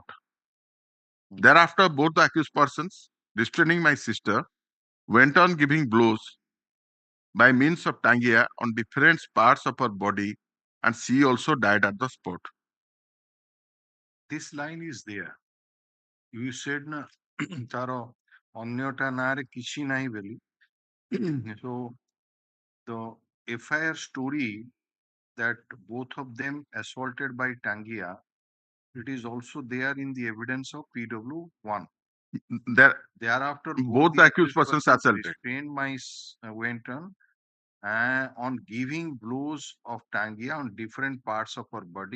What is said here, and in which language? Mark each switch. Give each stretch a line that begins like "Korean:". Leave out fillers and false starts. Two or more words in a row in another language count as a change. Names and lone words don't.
English: Thereafter, both the accused persons, restraining my sister, went on giving blows by means of tangia on different parts of her body, and she also died at the spot. This line is there. You said
Odia: ନା ତାରୋ ଅନ୍ୟଟା ନାଁରେ କିଛି ନାହିଁ ବୋଲି.
English: So the FIR story that both of them assaulted by Tangia, it is also there in the evidence of PW1. Thereafter, Both the accused persons assaulted. Restrained my went on giving blows of Tangia on different parts of her body.